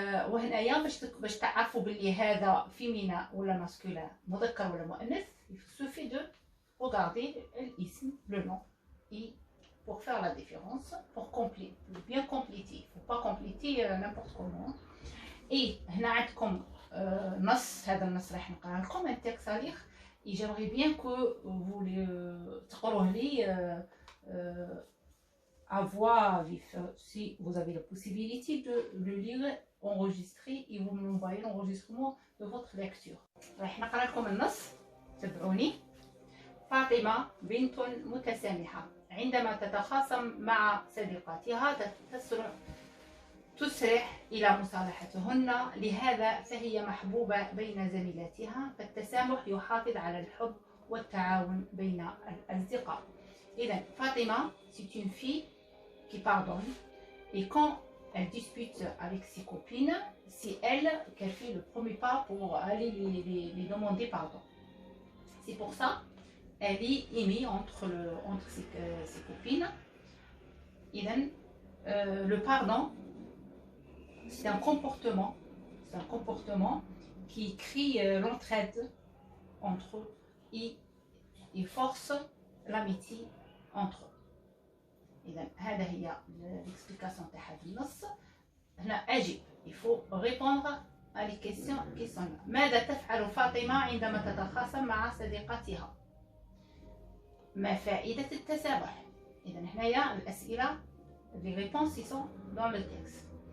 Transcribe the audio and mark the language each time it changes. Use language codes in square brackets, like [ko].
[ar] وهنايا باش تعرفوا باللي هذا [fr] féminin ولا masculin, [ar] مذكر ولا مؤنث, [fr] il suffit de regarder l'ism, le nom, et pour faire la différence, pour bien compléter. Il ne faut pas compléter n'importe comment. [ar] Et هنا عندكم نص, هذا النص راح نقرأ لكم [fr] un texte à lire. Et j'aimerais bien que vous [ar] تقروه لي [fr] à voix vive. Si vous avez la possibilité de le lire, enregistrer et vous m'envoyez l'enregistrement de votre lecture. [ar] راح نقرأ لكم النص, تبعوني. فاطمة بنت متسامحة. عندما تتخاصم مع صديقاتها تسرح إلى مصالحتهن، لهذا فهي محبوبة بين زميلاتها، فالتسامح يحافظ على الحب والتعاون بين الأصدقاء. [fr] إذن فاطمة c'est une fille qui pardonne, et quand elle dispute avec ses copines, c'est elle qui fait le premier pas pour aller les demander pardon. C'est pour ça elle est aimée entre ses copines. Et le pardon, c'est un comportement qui crée l'entraide entre eux et force l'amitié entre eux. [ar] إذا هذا هي l'explication تاع هذا النص. هنا أجب, [fr] il faut répondre à les questions qui sont là. [ar] ماذا تفعل فاطمة عندما تتخاصم مع صديقتها؟ ما فائدة التسامح؟ إذا هنايا الأسئلة [fr] les réponses ils sont dans le texte.